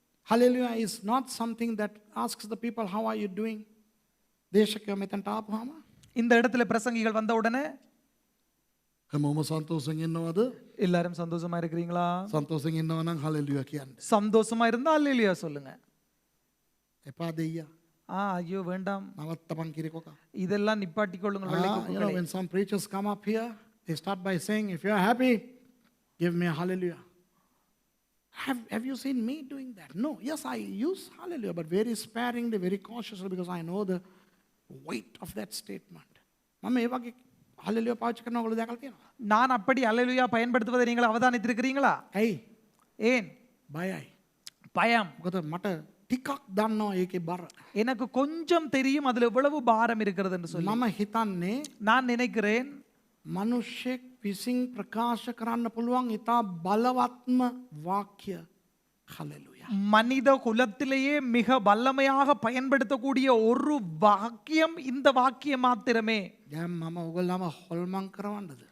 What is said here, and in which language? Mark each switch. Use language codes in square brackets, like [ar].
[en] Hallelujah is not something that asks the people how are you doing. [si] දේශකයෝ මෙතනට ආපුවාම [ta] இந்த இடத்துல பிரசங்கிகள் வந்த உடனே [si] හැමෝම සන්තෝෂයෙන් ඉන්නවද? [ta] எல்லாரும் சந்தோஷமா இருக்கிறீங்களா? [si] සන්තෝෂයෙන් ඉන්නව නම් hallelujah කියන්න. [ta] சந்தோஷமா இருந்தா அல்லேலூயா சொல்லுங்க. [si] එපා දෙයියා. [ta] ஐயோ வேண்டாம், [si] නවත්තපන් කිරිකොකා. [ta] இதெல்லாம் நிப்பாட்டிக் கொள்ளுங்கள் வெள்ளை குப்பைகளே. [en] When some preachers come up here, they start by saying, if you are happy, give me a hallelujah. Have you seen me doing that? No. Yes, I use hallelujah, but very sparingly, very cautiously, because I know the weight of that statement. [si] මම ඒ වගේ hallelujah පාවිච්චි කරනවා ඔයගොල්ලෝ දැකලා තියෙනවා. [ta] நான் அப்படி அல்லேலூயா பயன்படுத்துவதை நீங்கள் அவதானித்திருக்கிறீங்களா? [si] ඇයි? [ta] ஏன்? [si] බයයි. [ta] பயம். [si] මොකද මට ටිකක් දන්නවා ඒකේ බර. [ta] எனக்கு கொஞ்சம் தெரியும் அதுல எவ்வளவு பாரம் இருக்கிறது என்று சொல்லி. [si] මම හිතන්නේ [ta] நான் நினைக்கிறேன் [si] මිනිස්සෙක් විසින් ප්‍රකාශ කරන්න පුළුවන් ඉතා බලවත්ම වාක්‍ය hallelujah. [ta] மனித குலத்திலேயே மிக வல்லமையாக பயன்படுத்தக்கூடிய ஒரு வாக்கியம் இந்த வாக்கியம் மாத்திரமே. [si] දැන් මම ඔයගොල්ලම හොල්මන් කරවන්නද?